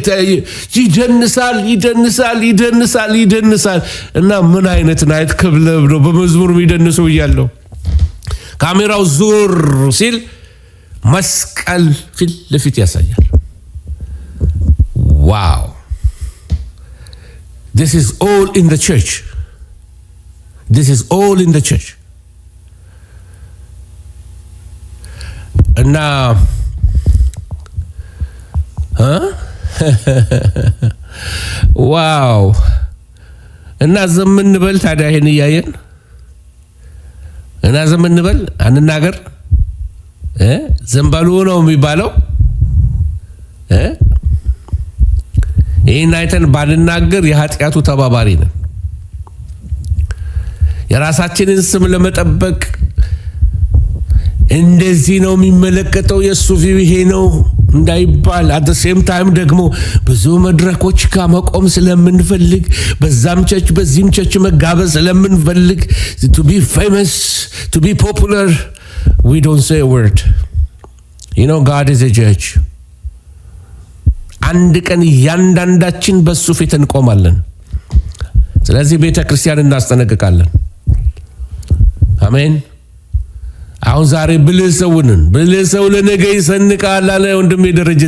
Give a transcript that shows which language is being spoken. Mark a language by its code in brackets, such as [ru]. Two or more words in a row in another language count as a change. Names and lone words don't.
[am] ይደንሳል። እና ምን አይነት ናይት ክለብ ነው በመዝሙር የሚደንሰው እያለው ካሜራው ዙር ሲል መስቀል ፊት ለፊት ያሳያል። ዋው! [en] This is all in the church. [am] እና ዋው! እና ዘምንበል ታዲያ ይሄን እያየን እና ዘምንበል አንናገር ዘንባሉ ነው የሚባለው። ይሄን አይተን ባንናገር የኃጢአቱ ተባባሪ ነን። የራሳችንን ስም ለመጠበቅ እንደዚህ ነው የሚመለከተው የሱ ቪው ይሄ ነው እንዳይባል [en] at the same time [am] ደግሞ ብዙ መድረኮች ጋር መቆም ስለምንፈልግ በዛም ቸርች በዚህም ቸርች መጋበዝ ስለምንፈልግ [en] to be famous, to be popular, we don't say a word. You know, God is a judge. [am] አንድ ቀን እያንዳንዳችን በሱ ፊት እንቆማለን። ስለዚህ ቤተ ክርስቲያን እናስጠነቅቃለን። አሜን። አሁን ዛሬ ብልህ ሰው ለነገ ይሰንቃል አለ ወንድሜ ደረጀ